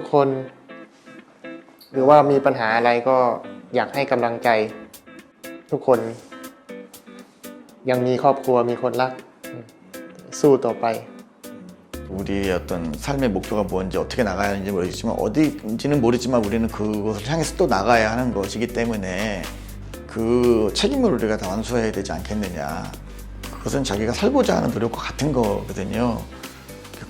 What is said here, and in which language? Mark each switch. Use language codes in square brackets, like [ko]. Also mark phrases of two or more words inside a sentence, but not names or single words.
[th] คนหรือว่ามีปัญหาอะไรก็อยากให้กำลังใจทุกคนยังมีครอบครัวมีคนรักสู้ต่อไป [ko] 우리의 어떤 삶의 목표가 뭔지 어떻게 나가야 하는지 모르겠지만 어디인지는 모르지만 우리는 그곳을 향해서 또 나가야 하는 것이기 때문에 그 책임을 우리가 다 완수해야 되지 않겠느냐. 그것은 자기가 살고자 하는 노력과 같은 거거든요.